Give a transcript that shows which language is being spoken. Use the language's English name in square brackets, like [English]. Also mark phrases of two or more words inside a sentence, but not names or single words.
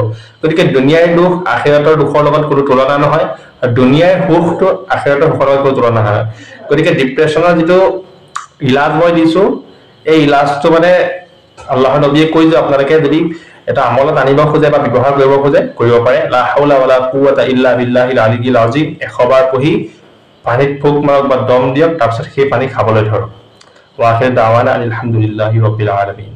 [Assamese] গতিকে দুনিয়াৰ দুখ আখিৰাতৰ দুখৰ লগত কোনো তুলনা নহয়, আৰু দুনিয়াৰ সুখটো আখিৰাতৰ সুখৰ লগত কোনো তুলনা নহয়। গতিকে ডিপ্ৰেশ্যনৰ যিটো ইলাজ মই দিছো, এই ইলাজটো মানে আল্লাহৰ নবীয়ে কৈ যে আপোনালোকে যদি এটা আমলত আনিব খোজে বা ব্যৱহাৰ কৰিব খোজে কৰিব পাৰে। [Arabic] لا حول ولا قوة إلا بالله العلي العظيم [Assamese] 100 বাৰ পঢ়ি পানীত ফুক মাৰক বা দম দিয়ক, তাৰপিছত সেই পানী খাবলৈ ধৰক। [Arabic] وآخر دعوانا الحمد لله رب العالمين.